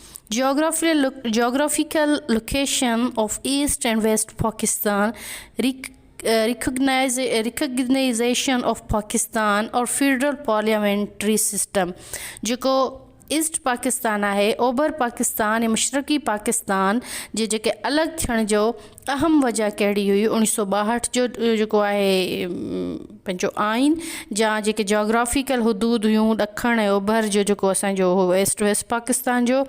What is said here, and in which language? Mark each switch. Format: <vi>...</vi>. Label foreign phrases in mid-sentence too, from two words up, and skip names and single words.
<en>Geographical location of East and West Pakistan, recognition of Pakistan or federal parliamentary system.</en> <sd>जेको ईस्ट पाकिस्तान आहे, ओभर पाकिस्तान या मशरक़ी पाकिस्तान जे जेके अलॻि थियण जो अहम वजह कहिड़ी हुई? 1962 जो जेको आहे पंहिंजो आइन, जा जेके जोग्राफिकल हदूद हुयूं ॾखण ऐं ओभर जो जेको असांजो वेस्ट पाकिस्तान जो.</sd>